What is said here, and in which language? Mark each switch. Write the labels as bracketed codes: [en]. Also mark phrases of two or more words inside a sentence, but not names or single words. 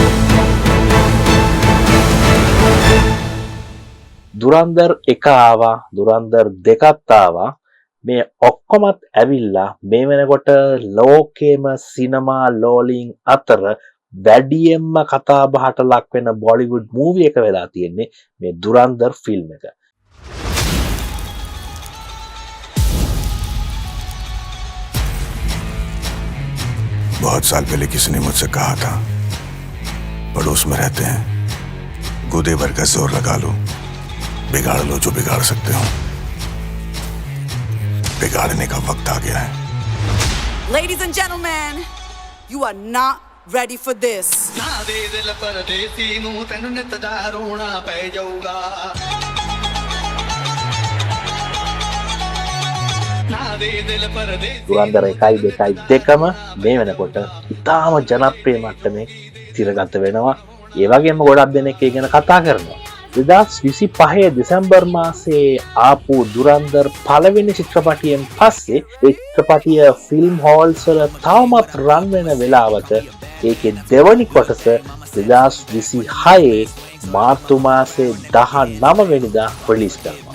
[si] දුරන්දර් 1 ආවා, දුරන්දර් 2ත් ආවා. මේ ඔක්කොමත් ඇවිල්ලා මේ වෙනකොට ලෝකේම සිනමා ලෝලින් අතර වැඩියෙන්ම කතා බහට ලක් වෙන [en] Bollywood movie [si] එක වෙලා තියෙන්නේ මේ දුරන්දර් ෆිල්ම් එක. [hi] बहुत साल पहले किसी ने मुझसे कहा था, पड़ोस में रहते हैं, गूदे भर का जोर लगा लो, बिगाड़ लो जो बिगाड़ सकते हो. बिगाड़ने का वक्त आ गया है. [en] Ladies and gentlemen, you are not ready for this. [pa] ਨਾ ਦੇ ਦਿਲ ਪਰਦੇਸੀ ਨੂੰ ਤੈਨੂੰ ਨਿੱਤ ਦਾ ਰੋਣਾ ਪੈ ਜਾਊਗਾ. [si] දුරන්දර 1 2 දෙකම මේ වෙනකොට ඉතාම ජනප්‍රිය මට්ටමේ තිරගත වෙනවා. ඒ වගේම ගොඩක් දෙනෙක් ඒ ගැන කතා කරනවා. 2025 දෙසැම්බර් මාසයේ ආපු දුරන්දර් පළවෙනි චිත්‍රපටියෙන් පස්සේ ඒ චිත්‍රපටිය [en] film halls [si] වල තවමත් රන් වෙන වෙලාවට ඒකේ දෙවනි කොටස 2026 මාර්තු මාසයේ 19 වෙනිදා රිලීස් කරනවා.